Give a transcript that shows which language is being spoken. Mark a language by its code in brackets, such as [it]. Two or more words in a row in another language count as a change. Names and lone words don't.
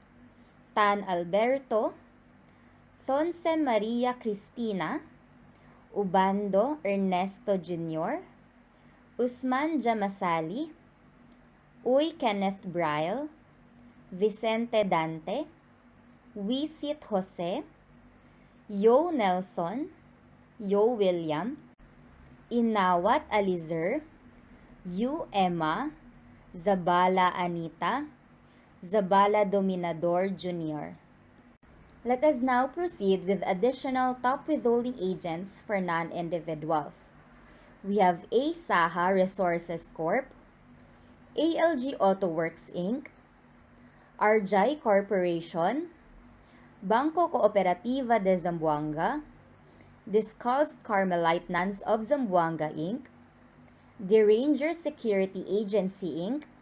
[en] Tan Alberto, Thonse Maria Cristina, Ubando Ernesto Jr., Usman Jamasali, Uy Kenneth Bryle, Vicente Dante, Wisit Jose, Yo Nelson, Yo William, Inawat Alizer, Yu Emma, Zabala Anita, Zabala Dominador Jr. Let us now proceed with additional top withholding agents for non-individuals. We have A. Saha Resources Corp., ALG Auto Works Inc., Arjay Corporation, Banco Cooperativa de Zamboanga, Discalced Carmelite Nuns of Zamboanga Inc., The Ranger Security Agency Inc.,